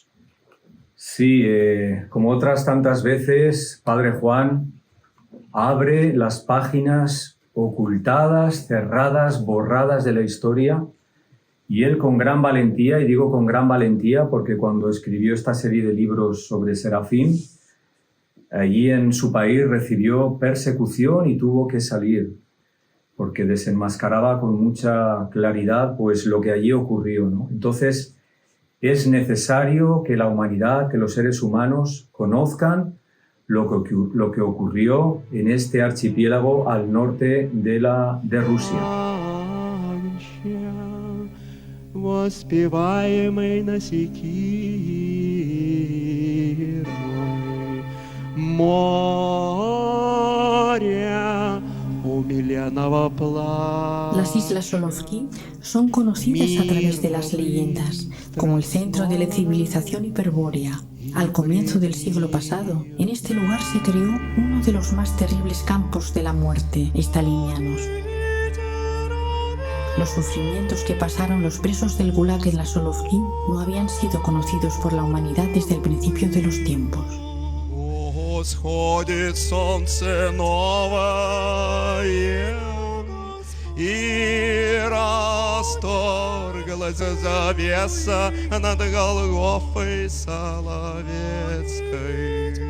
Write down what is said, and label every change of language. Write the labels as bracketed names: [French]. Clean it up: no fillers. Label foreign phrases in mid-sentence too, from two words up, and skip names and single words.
[Spanish] Sí, como otras tantas veces, Padre Juan abre las páginas ocultadas, cerradas, borradas de la historia, y él con gran valentía, y digo con gran valentía porque cuando escribió esta serie de libros sobre Serafín, allí en su país recibió persecución y tuvo que salir, porque desenmascaraba con mucha claridad pues lo que allí ocurrió, ¿no? Entonces, es necesario que la humanidad, que los seres humanos conozcan lo que ocurrió en este archipiélago al norte de Rusia. [Russian] Воспеваемый на Секирной, море умиленного плача. [Spanish] Las islas Solovki son conocidas a través de las leyendas como el centro de la civilización hiperbórea. Al comienzo del siglo pasado, en este lugar se creó uno de los más terribles campos de la muerte stalinianos. Los sufrimientos que pasaron los presos del Gulag en la Solovki no habían sido conocidos por la humanidad desde el principio de los tiempos. [Russian] Восходит солнце новое, и расторглась завеса над Голгофой Соловецкой.